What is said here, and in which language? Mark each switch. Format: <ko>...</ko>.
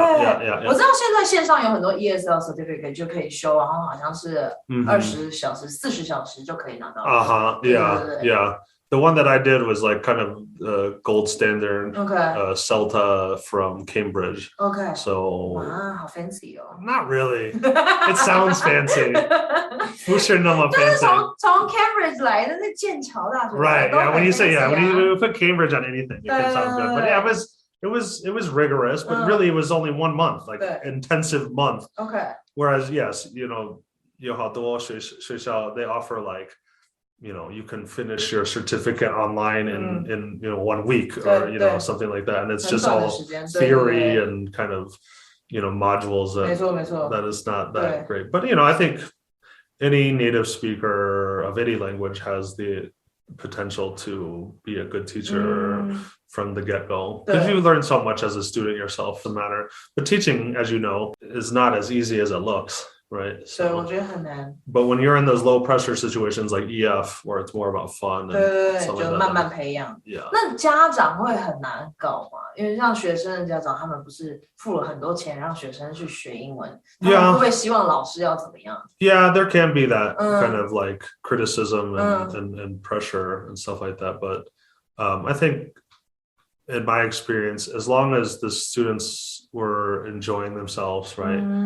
<zh>我知道现在线上有很多 ESL certificate 就可以修，然后好像是20小时、40小时就可以拿到。</zh> <en>Yeah. The one that I did was like kind of gold standard, CELTA from Cambridge. So</en> <zh>wow, 好 fancy 哦。</zh> <en>Not really. It sounds fancy.</en> <zh>不是那么</zh> <en>fancy.</en> <zh>就是从 Cambridge 来的，那剑桥大学。</zh> <en>Right. Yeah. When you say when you put Cambridge on anything, it can sound good. But yeah, it was rigorous, but really it was only 1 month, like intensive month. Whereas yes, you know,</en> <zh>有好多学校</zh> <en>they offer like, you know, you can finish your certificate online in you know 1 week, or you know something like that, and it's just all theory and kind of, you know, modules that is not that great. But you know, I think any native speaker of any language has the potential to be a good teacher from the get-go, because you learn so much as a student yourself, no matter. But teaching, as you know, is not as easy as it looks, right? So,</en> <zh>我觉得很难。</zh> <en>but when you're in those low pressure situations like EF, where it's more about fun,</en> <zh>对，就慢慢培养。</zh> <en>Yeah.</en> <zh>那家长会很难搞吗？因为像学生的家长，他们不是付了很多钱让学生去学英文，他们会不会希望老师要怎么样？</zh> <en>Yeah, there can be that kind of like criticism and pressure and stuff like that. But I think in my experience, as long as the students were enjoying themselves, right?</en>